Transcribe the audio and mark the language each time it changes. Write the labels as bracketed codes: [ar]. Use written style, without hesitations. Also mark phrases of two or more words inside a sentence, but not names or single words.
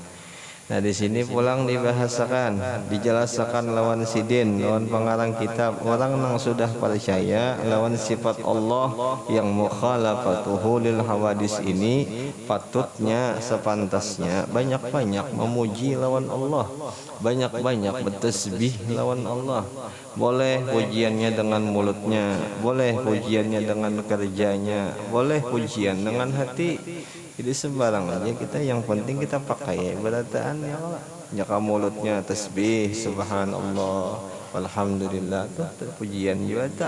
[bjn] Nah di sini pulang dibahasakan, dijelaskan lawan sidin, lawan pengarang kitab, orang yang sudah percaya lawan sifat Allah yang [ar] مخالفته للحوادث [bjn] ini, patutnya sepantasnya banyak-banyak memuji lawan Allah, banyak-banyak bertasbih lawan Allah. Boleh pujiannya dengan mulutnya, boleh pujiannya dengan kerjanya, boleh pujian dengan hati. Jadi sembarang aja kita, yang penting kita pakai berataan ya Allah. Jika mulutnya tasbih subhanallah, Alhamdulillah tuh pujian juga tak.